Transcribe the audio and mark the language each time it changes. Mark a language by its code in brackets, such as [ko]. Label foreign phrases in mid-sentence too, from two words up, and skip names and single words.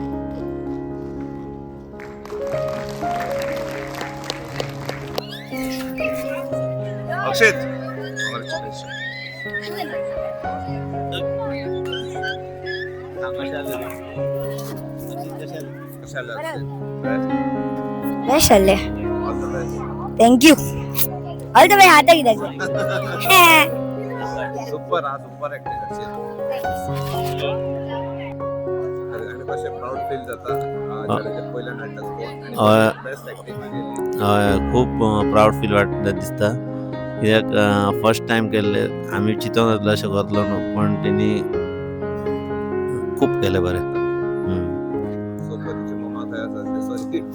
[kok] अक्षित बेस्ट चल्ले. [en] Thank you. All the way [kok] आता किती सुपर हा [en] super acting [kok] करशील आणि कशें [en] proud feel [kok] जाता चेडवाचें पहिलें नाटक हय. [en] best acting [kok] केली. हय, खूब [en] proud feel [kok] दिसता. कित्याक [en] first time [kok] केल्ले, आमी चिंतून येतलो अशें करतलो न्हू, पण तेणी खूब केलें बरें. सोबतची मम्मा थंय आसा, सॉरी